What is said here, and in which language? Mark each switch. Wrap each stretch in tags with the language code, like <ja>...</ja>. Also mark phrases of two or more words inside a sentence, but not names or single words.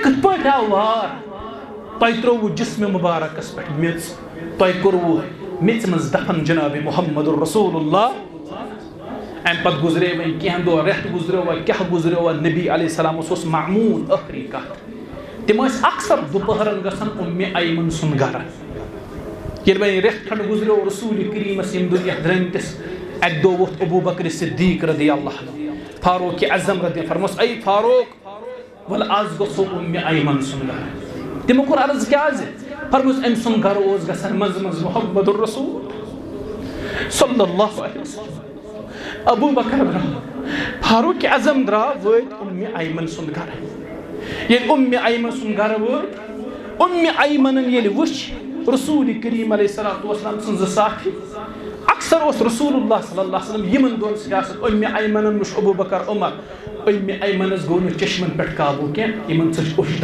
<ks>کِتھ پٲٹھۍ آو وار تۄہہِ ترٛووُ جسمِ مبارکس پٮ۪ٹھ میٚژ تۄہہِ کوٚروُ میٚژِ منٛز دفن جناب محمد رسول اللہ اَمہِ پتہٕ گُزرے وۄنۍ کینٛہہ دۄہ رٮ۪تھ گُزریو وۄنۍ کیٛاہ گُزریو نبی علیہ السلامس اوس معموٗل ٲخری کتھ تِم ٲسۍ اکثر دُپہرن گژھان اُمہِ ایمن سُنٛد گرٕ ییٚلہِ وۄنۍ رٮ۪تھ کھنٛڈ گُزریو رسول کریٖمس ییٚمہِ دُنیا درٲمتِس اکہِ دۄہ ووٚتھ ابو بکر صدیق</ks> <ar>رضی اللہ عنہ</ar> <ks>فاروق اعظم رضی فرموس اے فاروق وَلہٕ آز گژھو اُمہِ ایمن سُنٛد گرٕ تِمو کوٚر عرض کیٛازِ فرموس أمۍ سُنٛد گرٕ اوس گژھان منٛزٕ منٛزٕ محمد الرسول</ks> <ar>صلی اللہ علیہ وسلم</ar> <ks>ابو بکر درٛاو فاروق اعظم درٛاو وٲتۍ اُمہِ ایمن سُنٛد گرٕ ییٚلہِ اُمہِ ایمن سُنٛد گرٕ وٲتۍ اُمہِ ایمنن ییٚلہِ وٕچھ رسول کریم</ks> <ar>علیہ الصلوۃ والسلام</ar> <ks>سٕنٛز زٕ ساتھی اکثر اوس رسول اللہ</ks> <ar>صلی اللہ علیہ وسلم</ar> <ks>یِمن دۄن سۭتۍ آسان اُمہِ ایمنن وٕچھ ابو بکر عمر اُمہِ ایمنس گوٚو نہٕ چشمن پٮ۪ٹھ قابوٗ کینٛہہ یِمن ژٔج اوٚش</ks>